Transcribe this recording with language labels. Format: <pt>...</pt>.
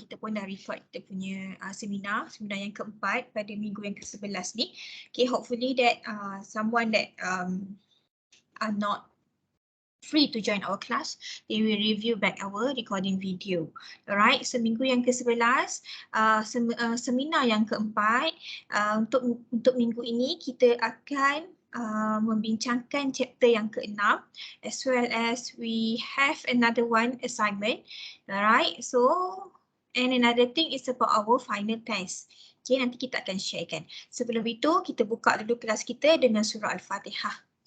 <ms>Kita pun dah record kita punya seminar yang keempat pada minggu yang ke-11 ni.</ms> <en>Okay, hopefully that someone that are not free to join our class, they will review back our recording video.</en> <ms>Alright, seminggu yang ke-11, seminar yang keempat, untuk minggu ini kita akan membincangkan chapter yang ke-6</ms> <en>as well as we have another one assignment. Alright, so and another thing is about our final test.</en> <ms>Okay, nanti kita akan sharekan. Sebelum itu, kita buka dulu kelas kita dengan surah Al-Fatihah.</ms>